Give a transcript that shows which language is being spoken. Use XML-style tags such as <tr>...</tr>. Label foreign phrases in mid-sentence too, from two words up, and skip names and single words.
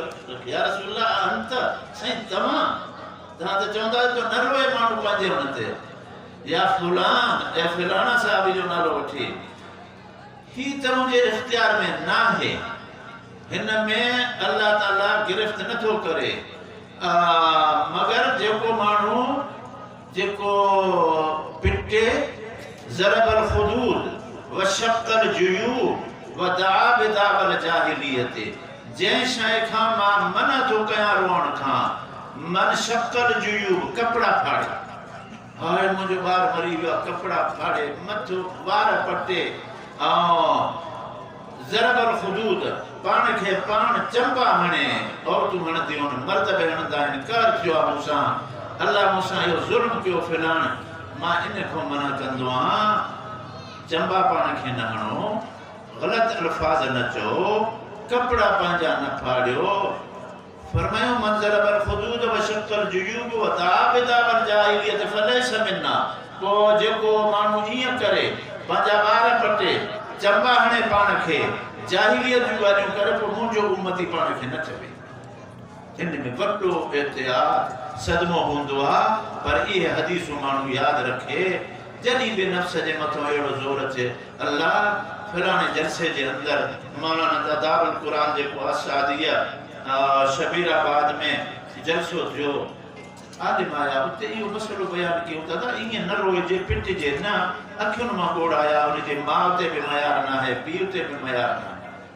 <sd>रखे,</sd> <ar>يا رسول الله</ar> <sd>अंत, साईं तव्हां त चवंदा आहियो न रोए माण्हू पंहिंजे हुन ते, या फुलान या फलाणा साहबी जो नालो वठी, ही त मुंहिंजे इख़्तियार में न आहे, हिन में अल्लाह ताला गिरफ्त नथो करे मगर जेको माण्हू जेको पिटे</sd> <ar>ضرب الخدود وشق الجيوب ودعا بدعوى الجاهلية</ar> <sd>जंहिं शइ खां मां मना थो कयां रोअण खां</sd> <ar>من شق الجيوب</ar> <sd>कपड़ा फाड़े हाय मुंहिंजो ॿार मरी वियो आहे कपड़ा फाड़े मथो वार पटे</sd> <ar>ضرب الخدود</ar> <sd>पाण खे पाण चंबा हणे औरतूं हणंदियूं आहिनि मर्द बि हणंदा आहिनि कर थियो आहे मूंसां अल्लाह मूंसां इहो ज़ुल्म कयो फिलाण मां इन खां मना कंदो आहियां चंबा पाण खे न हणो ग़लति अल्फाज़ न चओ कपड़ा पंहिंजा न फाड़ियो फरमायो</sd> <ar>من ضرب الخدود وشق الجيوب ودعا بدعوى الجاهلية فليس منا</ar> <sd>को जेको माण्हू ईअं करे पंहिंजा वार पटे चंबा हणे पाण खे जाहिलियत जूं ॻाल्हियूं करे पोइ मुंहिंजो उम्मती पाण खे न चवे हिन में वॾो एहतियात सदमो हूंदो आहे पर इहे हदीसूं माण्हू यादि रखे जॾहिं बि नफ़्स जे मथां अहिड़ो ज़ोर अचे अल्लाह फलाणे जलसे जे अंदरि मौलाना तदारुल क़ुरान जेको आहे सादिया शबीराबाद में जलसो थियो आलिम आया उते इहो मसइलो बयानु कयूं दादा ईअं न रोइजे पिटिजे न अखियुनि मां ॻोड़ आया उनजे माउ ते बि मयार न आहे पीउ ते बि मयार न आहे</sd>